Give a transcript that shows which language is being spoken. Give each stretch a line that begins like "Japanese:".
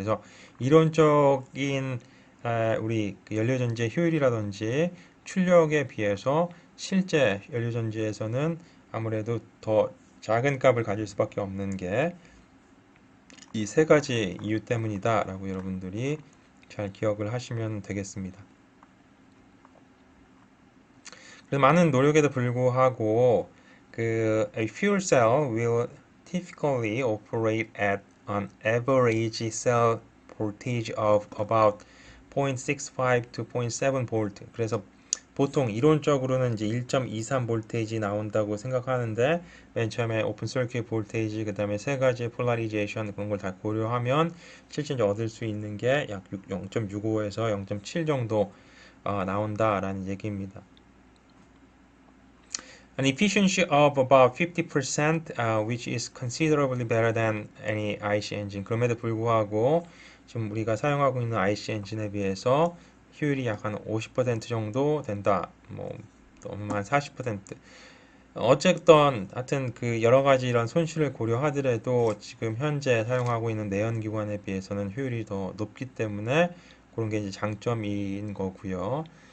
Korean: 그래서 이론적인 우리 그 연료전지의 효율이라든지 출력에 비해서 실제 연료전지에서는 아무래도 더 작은 값을 가질 수밖에 없는 게 이 세 가지 이유 때문이다 라고 여러분들이 잘 기억을 하시면 되겠습니다. 그래서 많은 노력에도 불구하고 그
English: a fuel cell will typically operate at an average cell voltage of about 0.65 to 0.7 volt.
Korean: 그래서 보통 이론적으로는 이제 1.23 볼테이지 나온다고 생각하는데 맨 처음에 오픈 서큐트 볼테이지 그다음에 세 가지 폴라리제이션 그런 걸 다 고려하면 실제 얻을 수 있는 게 약 0.65에서 0.7 정도 나온다라는 얘기입니다.
English: An efficiency of about 50%, which is considerably better than any IC engine.
Korean: 그럼에도 불구하고 지금 우리가 사용하고 있는 IC 엔진에 비해서 효율이 약 한 50% 정도 된다. 뭐 너무 한 40%. 어쨌든 하여튼 그 여러 가지 이런 손실을 고려하더라도 지금 현재 사용하고 있는 내연기관에 비해서는 효율이 더 높기 때문에 그런 게 이제 장점인 거고요.